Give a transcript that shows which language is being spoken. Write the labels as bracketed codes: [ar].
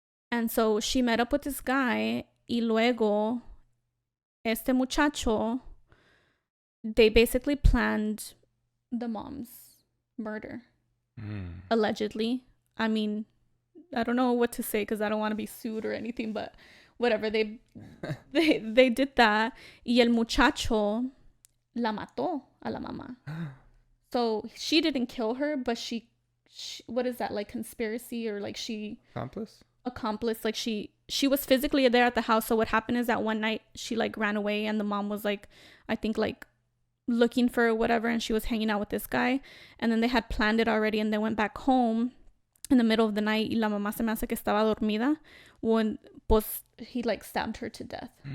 [en] And so she met up with this guy, [es] y luego este muchacho, [en] they basically planned the mom's murder. Allegedly. I mean, I don't know what to say because I don't want to be sued or anything, but whatever, they did that. [es] Y el muchacho la mató a la mamá. [en] So she didn't kill her, but she what is that, like conspiracy, or like she accomplice, like she was physically there at the house. So what happened is that one night she like ran away, and the mom was like, I think like looking for whatever, and she was hanging out with this guy, and then they had planned it already, and they went back home in the middle of the night, [es] y la mamá se me hace que estaba dormida [en] when [es] pues [en] he like stabbed her to death.